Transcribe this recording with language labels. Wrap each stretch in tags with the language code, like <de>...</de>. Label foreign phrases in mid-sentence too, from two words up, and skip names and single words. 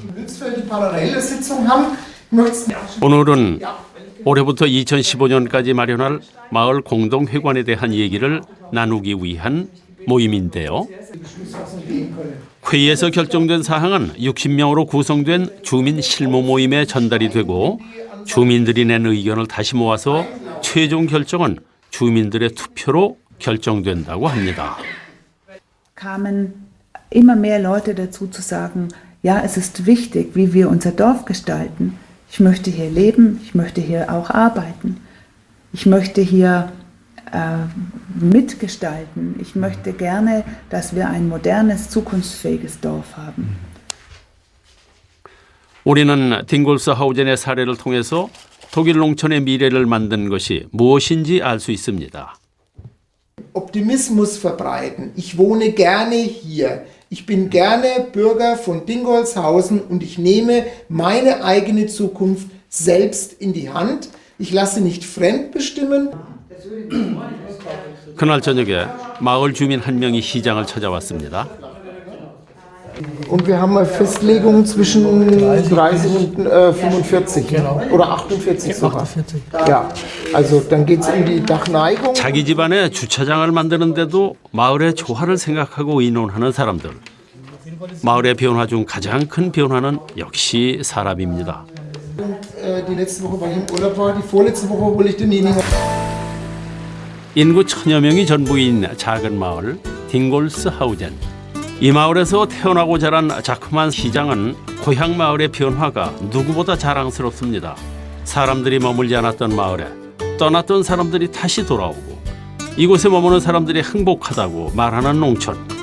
<ko>오늘은 올해부터 2015년까지 마련할 마을 공동회관에 대한 얘기를 나누기 위한 모임인데요. 회의에서 결정된 사항은 60명으로 구성된 주민 실무 모임에 전달이 되고 주민들이 낸 의견을 다시 모아서 최종 결정은 주민들의 투표로 결정된다고 합니다.</ko> <de>Kamen immer mehr Leute dazu zu sagen, ja, es ist wichtig, wie wir unser Dorf gestalten. Ich möchte hier leben, ich möchte hier auch arbeiten. Ich möchte hier mitgestalten. Ich möchte gerne, dass wir ein modernes, zukunftsfähiges Dorf haben.</de> <ko>우리는 딩골스 하우젠의 사례를 통해서 독일 농촌의 미래를 만든 것이 무엇인지 알 수 있습니다.</ko> <de>Optimismus verbreiten. Ich wohne gerne hier. Ich bin gerne Bürger von Dingolshausen und ich nehme meine eigene Zukunft selbst in die Hand. Ich lasse nicht fremdbestimmen.</de> <ko>그날 저녁에 마을 주민 한 명이 시장을 찾아왔습니다.</ko> <de>Und wir haben eine Festlegung zwischen 30 und 45 oder 48 sogar. Ja, also dann geht es um die Dachneigung.</de> <ko>자기 집안에 주차장을 만드는데도 마을의 조화를 생각하고 의논하는 사람들. 마을의 변화 중 가장 큰 변화는 역시 사람입니다.</ko> <de>Die letzte Woche war ich im Urlaub, die vorletzte Woche wollte ich denjenigen.</de> <ko>인구 1000여 명이 전부인 작은 마을 딩골스 하우젠. 이 마을에서 태어나고 자란 자그마한 시장은 고향 마을의 변화가 누구보다 자랑스럽습니다. 사람들이 머물지 않았던 마을에 떠났던 사람들이 다시 돌아오고 이곳에 머무는 사람들이 행복하다고 말하는 농촌.</ko>